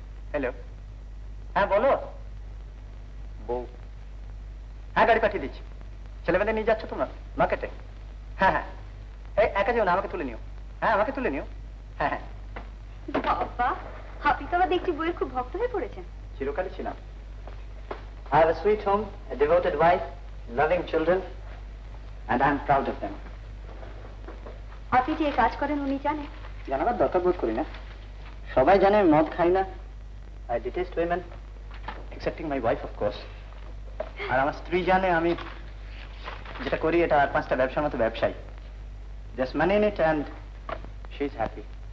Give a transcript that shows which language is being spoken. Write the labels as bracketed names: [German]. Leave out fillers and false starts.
[Bangla] Hello, হ্যাঁ বলো। বউ? হ্যাঁ গাড়ি পাঠিয়ে দিচ্ছি। ছেলেমেয়েদের নিয়ে যাচ্ছ তোমরা মার্কেটে? হ্যাঁ হ্যাঁ, এই একা যেও না, আমাকে তুলে নিও। হ্যাঁ আমাকে তুলে নিও। হ্যাঁ হ্যাঁ। বাবা, আপনি তো আবার দেখছি বইয়ের খুব ভক্ত হয়ে পড়েছেন। চিরকালই ছিলাম। [English] I have a sweet home, a devoted wife, loving children, and I am proud of them. [Bangla] আপনি যে কাজ করেন উনি জানেন? জানাবার দরকার বোধ করি না, সবাই জানে আমি মদ খাই না। [English] I detest women, excepting my wife of course. [Bangla] আর আমার স্ত্রী জানে আমি যেটা করি এটা আর 5টা ব্যবসার মতো ব্যবসায়ী। [English] Just money in it and she is happy.